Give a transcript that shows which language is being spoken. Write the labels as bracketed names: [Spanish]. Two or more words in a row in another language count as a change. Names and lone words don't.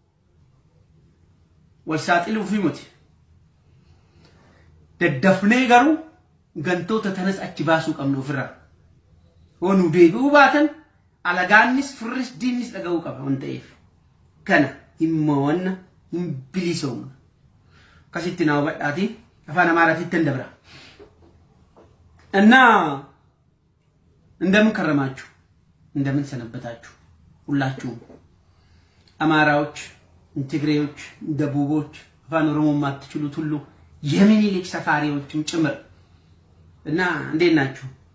[Oromo] wal saaxiluu fi muti daddafnee garuu gantoota tanas achi baasuu qabnu ofirraa wanu deebi'uu baatan alagaannis firris diinnis dhaga'uu qaba waan ta'eef kana immoo wanna hin bilisoomna akkasitti naa hubadhaati afaan amaaraatitti hin dabra [Amharic] እና እንደምን ከረማችሁ እንደምን ሰነበታችሁ ሁላችሁም አማራዎች ትግሬዎች ደቡቦች አፋን ኦሮሞ ማትችሉት ሁሉ የሚኒሊክ ሰፋሪዎችም ጭምር እና እንዴት ናችሁ